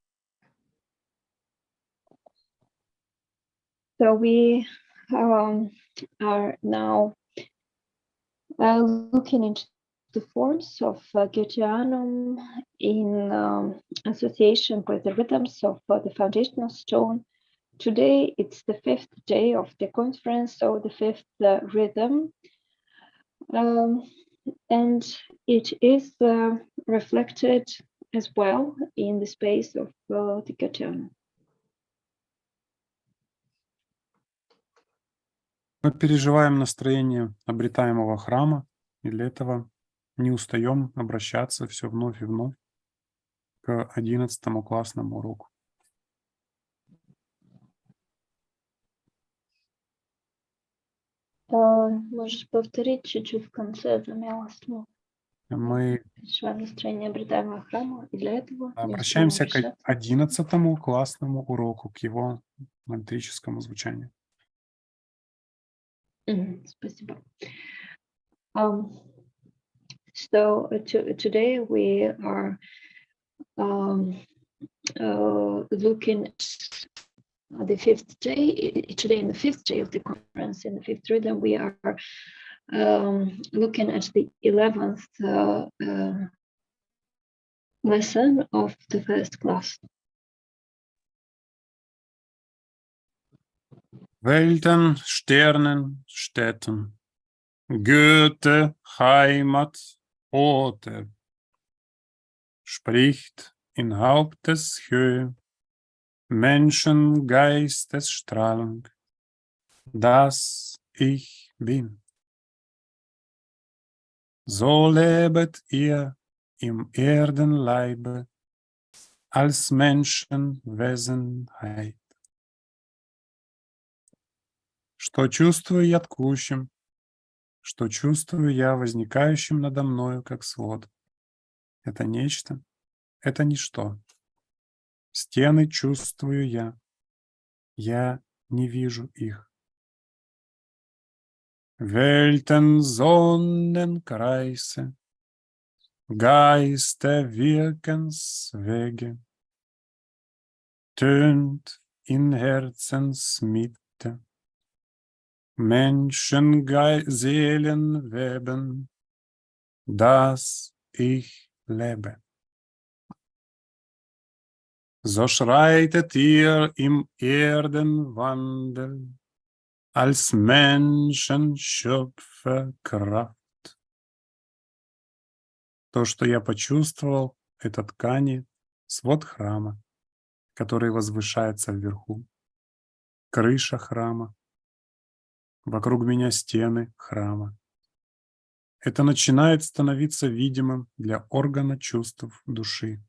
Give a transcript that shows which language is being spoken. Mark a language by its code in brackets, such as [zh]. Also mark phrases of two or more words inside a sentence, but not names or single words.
[en] So we are now looking into the forms of Geteanum in association with the rhythms of the foundational stone. Today it's the 5th day of the conference, so the 5th rhythm, and it is reflected as well in the space of the Geteanum. [ru] Мы переживаем настроение обретаемого храма, и для этого не устаем обращаться все вновь и вновь к 11-му классному уроку. Можешь повторить чуть-чуть в конце, замяло слово. Мы Переживаем настроение обретаемого храма, и для этого обращаемся к 11-му классному уроку, к его мантрическому звучанию. Спасибо. [en] So today we are looking at the 5th day. Today, in the 5th day of the conference, in the 5th rhythm, we are looking at the 11th lesson of the first class. [de] Welten, Sternen, Städten, Goethe, Heimat, Orte, spricht in Haupteshöhe, Menschen, Geistesstrahlung, dass ich bin. So lebet ihr im Erdenleibe als Menschenwesenheit. [ru] Что чувствую я ткущим, что чувствую я возникающим надо мною, как свод. Это нечто, это ничто. Стены чувствую я не вижу их. [de] Welten, Sonnenkreise, Geisterwirkenswege, tönt in Herzensmitte, Seelenweben, dass ich lebe. So schreitet ihr im Erdenwandel als Menschenschöpferkraft. [ru] То, что я почувствовал, это ткани, свод храма, который возвышается вверху, крыша храма, вокруг меня стены храма. Это начинает становиться видимым для органа чувств души.